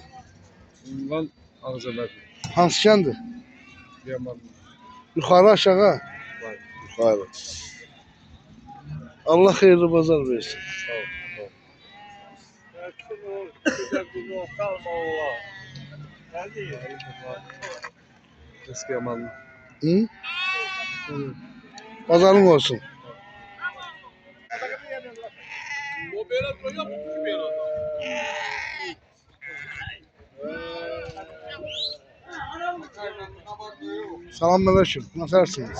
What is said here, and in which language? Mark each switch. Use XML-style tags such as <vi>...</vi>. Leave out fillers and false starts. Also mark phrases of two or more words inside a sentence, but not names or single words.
<az>Ünvan Ağcabədi. Hansı kəndir? Yaman. Yuxarı aşağı? Var. Yuxarı. Allah xeyirli bazar versin. Sağ ol. Sağ ol. Eski yamanlı.</az> <tr>Hı? Pazarın olsun. Selamünaleyküm. Nasılsınız?</tr>